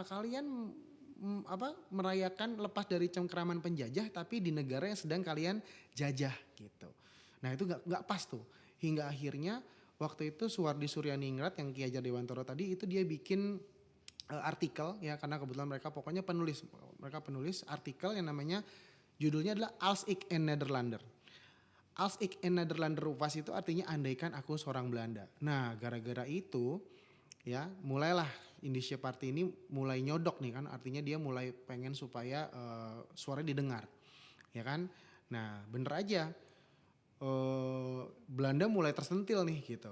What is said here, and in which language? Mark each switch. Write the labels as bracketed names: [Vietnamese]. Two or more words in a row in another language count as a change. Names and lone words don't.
[Indonesian] Kalian merayakan lepas dari cengkeraman penjajah tapi di negara yang sedang kalian jajah gitu. Nah, itu nggak pas tuh. Hingga akhirnya waktu itu Suwardi Suryaningrat yang Ki Hajar Dewantoro tadi itu dia bikin artikel ya, karena kebetulan mereka penulis artikel yang namanya judulnya adalah [Dutch] Als ik een Nederlander. Als ik een Nederlander was [Indonesian] itu artinya andaikan aku seorang Belanda. Nah, gara-gara itu ya mulailah Indische Party ini mulai nyodok nih kan, artinya dia mulai pengen supaya suaranya didengar ya kan. Nah bener aja Belanda mulai tersentil nih gitu.